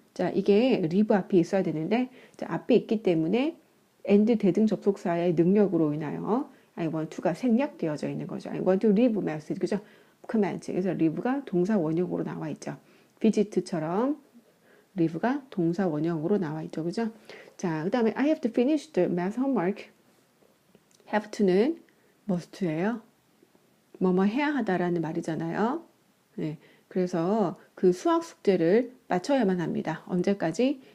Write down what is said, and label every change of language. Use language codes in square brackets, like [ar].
[ko] 자, 이게 leave 앞에 있어야 되는데, 자, 앞에 있기 때문에 and 대등 접속사의 능력으로 인하여 [en] I want to [ko] 가 생략되어져 있는 거죠. [en] I want to leave message. [ko] 그죠? [en] command. [ko] 그래서 leave가 동사 원형으로 나와 있죠. visit처럼 leave가 동사 원형으로 나와 있죠. 그죠? 자, 그 다음에 [en] I have to finish the math homework. have to는 must예요. [ko] 뭐뭐 해야 하다라는 말이잖아요. 네. 그래서 그 수학 숙제를 마쳐야만 합니다. 언제까지?